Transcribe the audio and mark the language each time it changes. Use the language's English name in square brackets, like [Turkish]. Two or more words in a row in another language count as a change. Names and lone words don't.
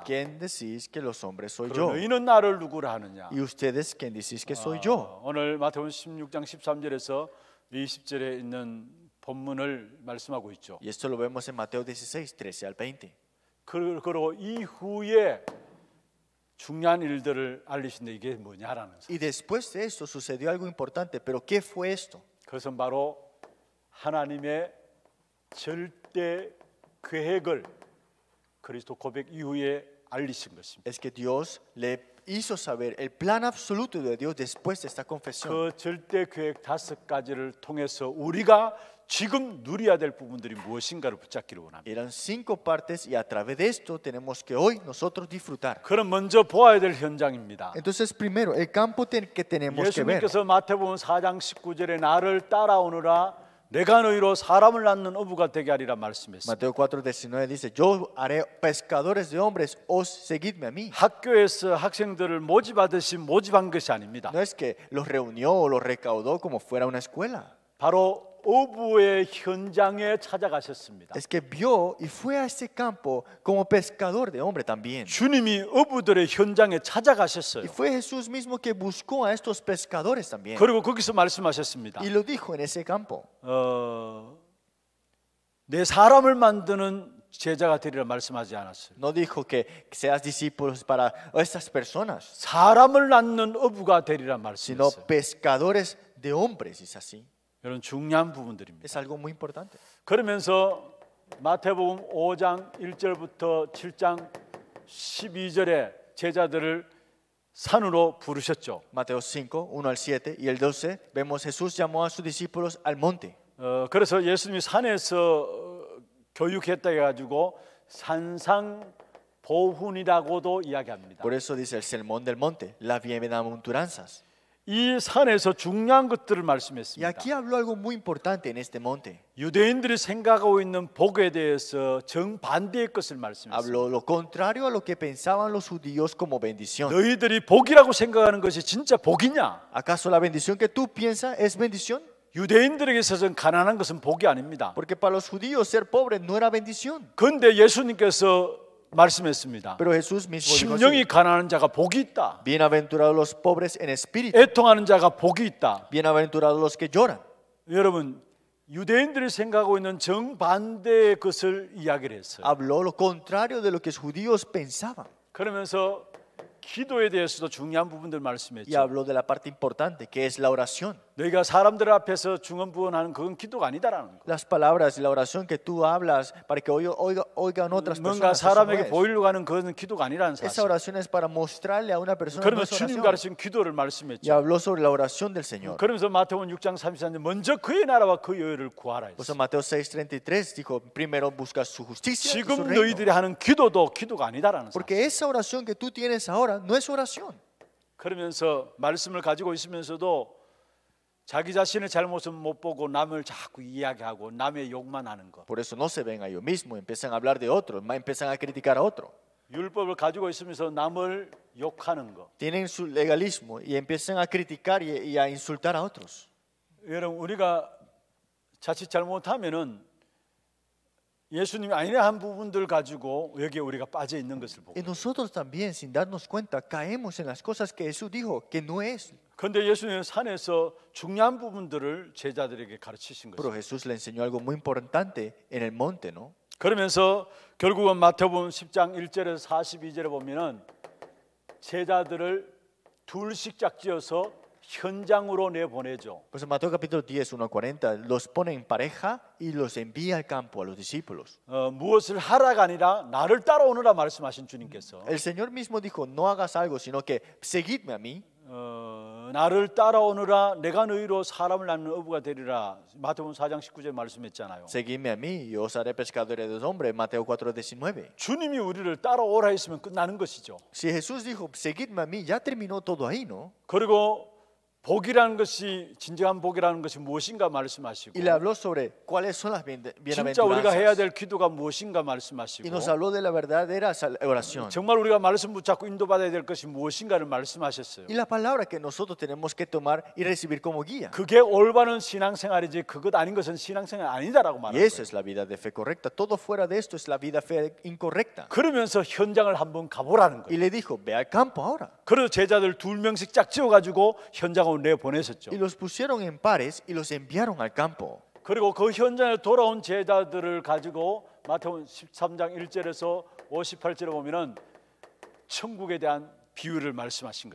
[Spanish] ¿Quién decís que los hombres soy [Korean] 그리고 [Spanish] yo? [Korean] 너희는 나를 누구라 하느냐? [Spanish] ¿Y ustedes quién decís que soy yo? [Korean] 오늘 마태복음 16장 13절에서 20절에 있는 본문을 말씀하고 있죠. [Spanish] Y esto lo vemos en Mateo 16, 13 al 20. [Korean] 그리고 이후에 중요한 일들을 알리신데 이게 뭐냐라는 거. [Spanish] Y después de esto sucedió algo importante. ¿Pero qué fue esto? [Korean] 그것은 바로 하나님의 절대 계획을 그리스도 고백 이후에 알리신 것입니다. [Spanish] Es que Dios le hizo saber el plan absoluto de Dios después de esta confesión. [Korean] 그 절대 계획 5가지를 통해서 우리가 지금 누려야 될 부분들이 무엇인가를 붙잡기를 원합니다. [Spanish] Eran 5 partes y a través de esto tenemos que hoy nosotros disfrutar. [Korean] 그럼 먼저 보아야 될 현장입니다. [Spanish] Entonces primero, el campo que tenemos que ver. [Korean] 예수님께서 마태복음 4장 19절에 나를 따라오느라 내가 너희로 사람을 낳는 어부가 되게 하리라 말씀했습니다. [Spanish] Mateo 4:19 dice, yo haré pescadores de hombres, os seguidme a mí. [Korean] 학교에서 학생들을 모집하듯이 모집한 것이 아닙니다. [Spanish] No es que los reunió o los recaudó como fuera una escuela. [Korean] 바로 어부의 현장에 찾아가셨습니다. [Spanish] Es que vio y fue a ese campo como pescador de hombre también. [Korean] 주님이 어부들의 현장에 찾아가셨어요. [Spanish] Y fue Jesús mismo que buscó a estos pescadores también. [Korean] 그리고 거기서 말씀하셨습니다. [Spanish] Y lo dijo en ese campo. [Korean] 내 사람을 만드는 제자가 되리라 말씀하지 않았어요. [Spanish] No dijo que seas discípulos para estas personas, [Korean] 사람을 낳는 어부가 되리라 [Spanish] sino [Korean] 말씀했어요. [Spanish] pescadores de hombres, es así. [Korean] 이런 중요한 부분들입니다. [Spanish] Es algo muy importante. [Korean] 그러면서 마태복음 5장 1절부터 7장 12절에 제자들을 산으로 부르셨죠. [Spanish] Mateo 5, 1 al 7 y el 12, vemos Jesús llamó a sus discípulos al monte. [Korean] 그래서 예수님이 산에서 교육했다 해가지고 산상보훈이라고도 이야기합니다. [Spanish] Por eso dice el sermón del monte, las bienaventuranzas. [Korean] 이 산에서 중요한 것들을 [Spanish] Y [Korean] 말씀했습니다. [Spanish] aquí habló algo muy importante en este monte. [Korean] 유대인들이 생각하고 있는 복에 대해서 정반대의 것을 말씀했습니다. [Spanish] Habló lo contrario a lo que pensaban los judíos como bendición. [Korean] 너희들이 복이라고 생각하는 것이 진짜 복이냐? [Spanish] ¿Acaso la bendición que tú piensas es bendición? [Korean] 유대인들에게 있어서는 가난한 것은 복이 아닙니다. [Spanish] Porque para los judíos ser pobre no era bendición. [Korean] 그런데 예수님께서 말씀했습니다. [Spanish] Pero Jesús mismo dijo así, [Korean] 심령이 가난한 자가 복이 있다. [Spanish] bienaventurados los pobres en espíritu, [Korean] 애통하는 자가 복이 있다. [Spanish] bienaventurados los que lloran. [Korean] 여러분, 유대인들이 생각하고 있는 정반대의 것을 이야기를 했어요. [Spanish] Habló lo contrario de lo que los judíos pensaban. [Korean] 그러면서 기도에 대해서도 중요한 부분들 [Spanish] Y [Korean] 말씀했죠. [Spanish] habló de la parte importante, que es la oración. [Korean] 너희가 사람들 앞에서 중언부언하는 그건 기도가 아니다라는 거. [Spanish] Las palabras y la oración que tú hablas para que oigan otras [Korean] 뭔가 [Spanish] personas. Eso no [Korean] 사람에게 [Spanish] es. [Korean] 보이려고 하는 그건 기도가 아니라는 [Spanish] Esa [Korean] 사실. [Spanish] oración es para mostrarle a una persona [Korean] 그러면 [Spanish] nuestra [Korean] 주님 [Spanish] oración. [Korean] 가르친 기도를 [Spanish] Y [Korean] 말씀했죠. [Spanish] habló sobre la oración del Señor. [Korean] 그러면서 마태복음 6장 33절 먼저 그의 나라와 그의 의를 구하라 [Spanish] Por eso [Korean] 했어요. [Spanish] Mateo 6:33 dijo, primero busca su justicia y su [Korean] 지금 [Spanish] reino. [Korean] 너희들이 하는 기도도 기도가 아니다라는 사실. [Spanish] Porque esa oración que tú tienes ahora no es oración. [Korean] 그러면서 말씀을 가지고 있으면서도 자기 자신의 잘못은 못 보고 남을 자꾸 이야기하고 남의 욕만 하는 것. [Spanish] Por eso no se ven a ellos mismos, empiezan a hablar de otros, empiezan a criticar a otro. [Korean] 율법을 가지고 있으면서 남을 욕하는 것. [Spanish] Tienen su legalismo y empiezan a criticar y a insultar a otros. [Korean] 여러분 우리가 자칫 잘못하면은 예수님이 아니라 한 부분들 가지고 여기에 우리가 빠져 있는 것을 보고. [Spanish] Y nosotros también, sin darnos cuenta, caemos en las cosas que Jesús dijo que no es. [Korean] 그런데 예수님은 산에서 중요한 부분들을 제자들에게 가르치신 [Spanish] Pero [Korean] 거죠. [Spanish] Jesús le enseñó algo muy importante en el monte, ¿no? [Korean] 그러면서 결국은 마태복음 10장 1절에서 42절에 보면은 제자들을 둘씩 짝지어서 현장으로 내보내죠. [Spanish] Pues en Mateo capítulo 10, 1 a 40, los pone en pareja y los envía al campo a los discípulos. [Korean] 무엇을 하라가 아니라 나를 따라오느라 말씀하신 주님께서 [Spanish] El Señor mismo dijo, no hagas algo, sino que seguidme a mí. [Korean] 나를 따라오느라 내가 너희로 사람을 낳는 어부가 되리라. 마태복음 4장 19절 말씀했잖아요. [Spanish] Seguidme a mí y os haré pescadores de hombres. Mateo 4:19. [Korean] 주님이 우리를 따라오라 했으면 끝나는 것이죠. [Spanish] Si Jesús dijo, seguidme a mí, ya terminó todo ahí, ¿no? [Korean] 그리고 복이라는 것이 진정한 복이라는 것이 무엇인가 말씀하시고 [Spanish] Y le habló sobre cuáles son las [Korean] 진짜 우리가 해야 [Spanish] bienaventuranzas. [Korean] 될 기도가 무엇인가 [Spanish] Y [Korean] 말씀하시고 [Spanish] nos habló de la verdadera oración. [Korean] 정말 우리가 말씀 붙잡고 인도받아야 될 것이 무엇인가를 말씀하셨어요. [Spanish] Y la palabra que nosotros tenemos que tomar y recibir como guía. [Korean] 그게 올바른 신앙생활이지 그것 아닌 것은 신앙생활 아니다라고 [Spanish] Y [Korean] 말하는 [Spanish] eso [Korean] 거예요. [Spanish] es la vida de fe correcta. Todo fuera de esto es la vida fe incorrecta. [Korean] 그러면서 현장을 한번 가보라는 [Spanish] Y [Korean] 거예요. [Spanish] le dijo, ve al campo ahora. [Korean] 그래서 제자들 2명씩 짝지어가지고 현장으로 내보내셨죠. [Spanish] Y los pusieron en pares y los enviaron al campo. [Korean] 그리고 그 현장에 돌아온 제자들을 가지고 마태복음 13장 1절에서 58절에 보면은 천국에 대한 비유를 말씀하신